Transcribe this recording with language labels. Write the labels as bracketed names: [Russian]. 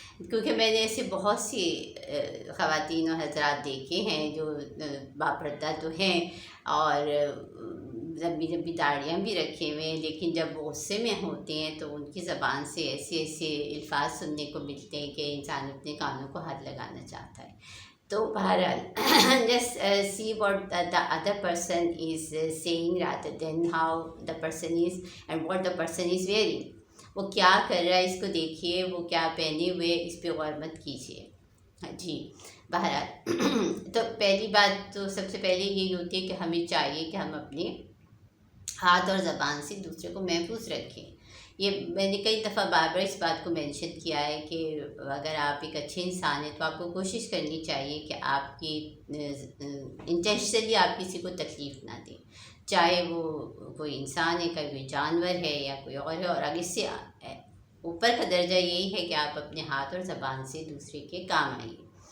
[Urdu] کیونکہ میں نے ایسے بہت سی خواتین و حضرات دیکھے ہیں جو باپردہ تو ہیں اور لمبی لمبی داڑیاں بھی رکھے ہوئے ہیں، لیکن جب وہ غصے میں ہوتے ہیں تو ان کی زبان سے ایسے ایسے الفاظ سننے کو ملتے ہیں کہ انسان اپنے کانوں کو ہاتھ لگانا چاہتا ہے. تو بہرحال [English] Just see what the other person is seeing rather than how the person is and what the person is wearing. [Urdu] وہ کیا کر رہا ہے اس کو دیکھیے، وہ کیا پہنے ہوئے اس پہ غور مت کیجیے. جی بہرحال تو پہلی بات تو سب سے پہلے یہی ہوتی ہے کہ ہمیں چاہیے کہ ہم اپنے ہاتھ اور زبان سے دوسرے کو محفوظ رکھیں. یہ میں نے کئی دفعہ بار بار اس بات کو مینشن کیا ہے کہ اگر آپ ایک اچھے انسان ہیں تو آپ کو کوشش کرنی چاہیے کہ آپ کی انٹینشنلی آپ کسی کو تکلیف نہ دیں، چاہے وہ کوئی انسان ہے، کوئی جانور ہے یا کوئی اور ہے. اور اگر اس سے اوپر کا درجہ یہی ہے کہ آپ اپنے ہاتھ اور زبان سے دوسرے کے کام آئیے.